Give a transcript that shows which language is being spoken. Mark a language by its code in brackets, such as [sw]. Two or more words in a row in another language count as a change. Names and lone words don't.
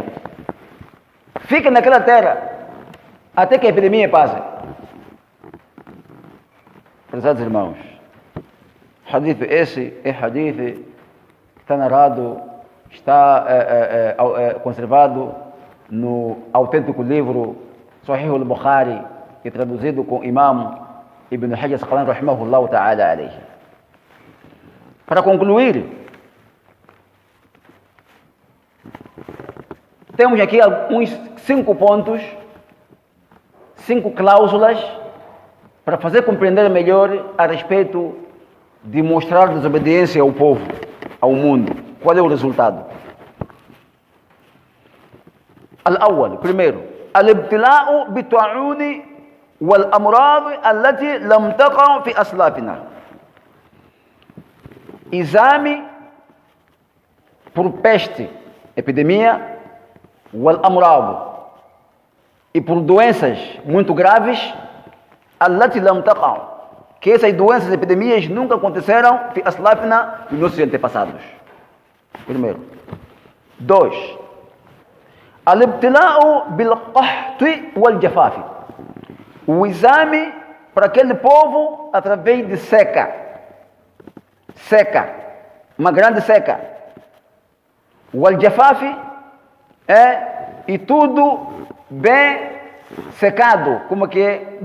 [pt] Fique naquela terra até que a epidemia passe. Prezados irmãos, hadith esse é hadith, está narrado, está conservado no autêntico livro Sahih al-Bukhari e traduzido com Imam Ibn Hajar Asqalani [ar] رحمه الله تعالى عليه. [pt] Para concluir, temos aqui alguns 5 pontos, 5 cláusulas para fazer compreender melhor a respeito de mostrar desobediência ao povo, ao mundo. Qual é o resultado? [ar] Al-awwal, primeiro, الابتلاء بالطاعون والأمراض التي لم تقع في أسلافنا. [pt] Exame por peste, epidemia, wal-amrad, e por doenças muito graves, [ar] التي لم تقع, [pt] que essas doenças, epidemias nunca aconteceram [ar] في أسلافنا, [pt] nos nossos antepassados. Primeiro. 2. [ar] الابتلاء بالقحط والجفاف. [pt] O exame para aquele povo através de seca. Seca. Uma grande seca. Wal-jafafi e tudo bem secado, como que é?